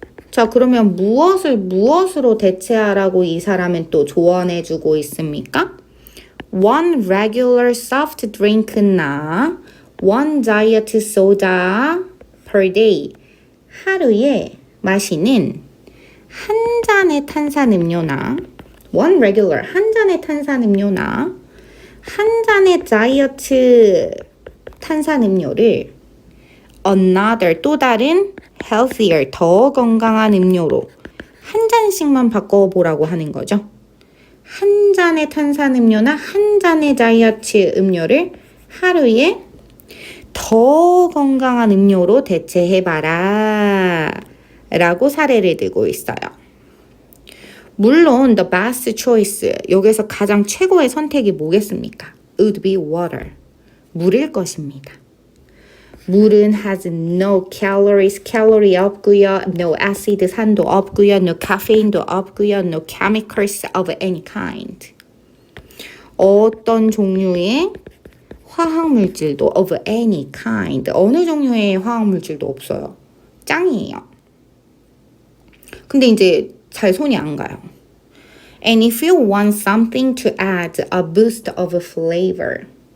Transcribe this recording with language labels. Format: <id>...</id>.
<ko>자, 그러면 무엇으로 대체하라고 이 사람은 또 조언해주고 있습니까?</ko> <en>One regular soft drink</en> <ko>나</ko> <en>one diet soda per day.</en> <ko>하루에 마시는 한 잔의 탄산음료나</ko> <en>one regular,</en> <ko>한 잔의 탄산음료나 한 잔의 다이어트 탄산음료를</ko> <en>another,</en> <ko>또 다른</ko> <en>healthier,</en> <ko>더 건강한 음료로 한 잔씩만 바꿔보라고 하는 거죠. 한 잔의 탄산음료나 한 잔의 다이어트 음료를 하루에 더 건강한 음료로 대체해봐라 라고 사례를 들고 있어요. 물론</ko> <en>the best choice,</en> <ko>여기서 가장 최고의 선택이 뭐겠습니까?</ko> <en>would be water,</en> <ko>물일 것입니다. 물은</ko> <en>has no calories,</en> <ko>칼로리 없고요,</ko> <en>no acid,</en> <ko>산도 없고요,</ko> <en>no caffeine</en> <ko>도 없고요,</ko> <en>no chemicals of any kind.</en> <ko>어떤 종류의 화학물질도</ko> <en>of any kind,</en> <ko>어느 종류의 화학물질도 없어요. 짱이에요. 근데 이제 잘 손이 안 가요.</ko> <en>And if you want something to add a boost of flavor.</en>